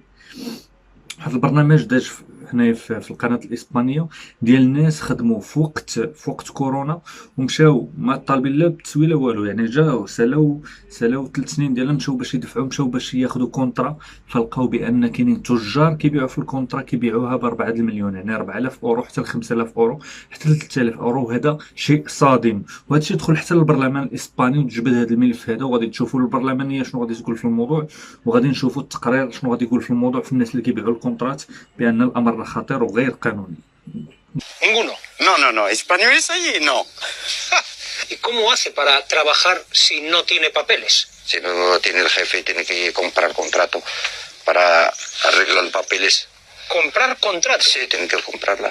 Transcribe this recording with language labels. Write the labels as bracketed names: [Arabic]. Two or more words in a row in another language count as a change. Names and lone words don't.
[Arabic] واحد البرنامج داز هنايا في القناه الاسبانيه ديال الناس خدموا في وقت كورونا، ومشاو ما طالبين لا بالتسويه لا والو، يعني جاو سالاو 3 سنين ديالهم، مشاو باش يدفعوا، مشاو باش ياخذوا كونطرا، فلقاو بان كاينين تجار كيبيعوا في الكونطرا، كيبيعوها ب 4 المليون، يعني 4000 اورو حتى ل 5000 اورو حتى ل 3000 اورو. وهذا شيء صادم، وهذا الشيء دخل حتى للبرلمان الاسباني وتجبد هذا الملف هذا، وغادي تشوفوا البرلمانيه شنو غادي تقول في الموضوع، وغادي نشوفوا التقرير شنو غادي يقول في الموضوع في الناس اللي كيبيعوا الكونطرات، بان الامر خطير وغير قانوني. [Spanish] Ninguno. No, no, no. Españoles allí no. ¿Y cómo hace para trabajar si no tiene papeles? Si no lo tiene el jefe, tiene que comprar contrato para arreglar papeles. ¿Comprar contrato? Sí, tiene que comprarla.